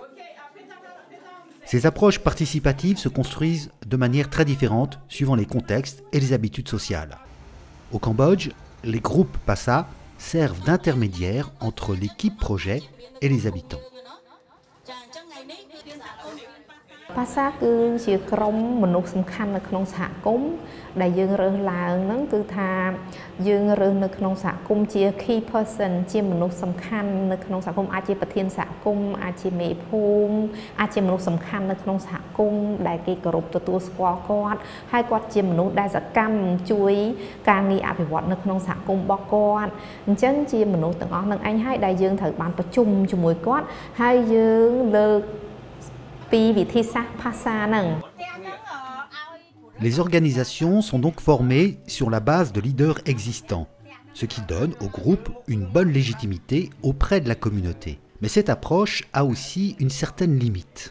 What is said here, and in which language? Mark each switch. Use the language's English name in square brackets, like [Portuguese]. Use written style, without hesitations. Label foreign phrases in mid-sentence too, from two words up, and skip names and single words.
[French] Ces approches participatives se construisent de manière très différente suivant les contextes et les habitudes sociales. Au Cambodge, les groupes PASA servent d'intermédiaires entre l'équipe projet et les habitants. [Khmer] PASA គឺជាក្រុមមនុស្សសំខាន់នៅក្នុងសហគមន៍ដែលយើងរើសឡើងហ្នឹងគឺថាយើងរើសនៅក្នុងសហគម ន៍ជា [English] key person [Khmer] ជាមនុស្សសំខាន់នៅក្នុងសហគមន៍អាចជាប្រធានសហគមន៍អាចជាមេភូមិអាចជាមនុស្សសំខាន់នៅក្នុងសហគមន៍ដែលគេគោរពទទួលស្គាល់គាត់ហើយគាត់ជាមនុស្សដែលសកម្មជួយការងារអភិវឌ្ឍនៅក្នុងសហគមន៍របស់គាត់អញ្ចឹងជាមនុស្សទាំងអស់នឹងឯងហើយដែលយើងត្រូវបានប្រជុំជាមួយគាត់ហើយយើងលើក [French] Les organisations sont donc formées sur la base de leaders existants, ce qui donne au groupe une bonne légitimité auprès de la communauté. Mais cette approche a aussi une certaine limite.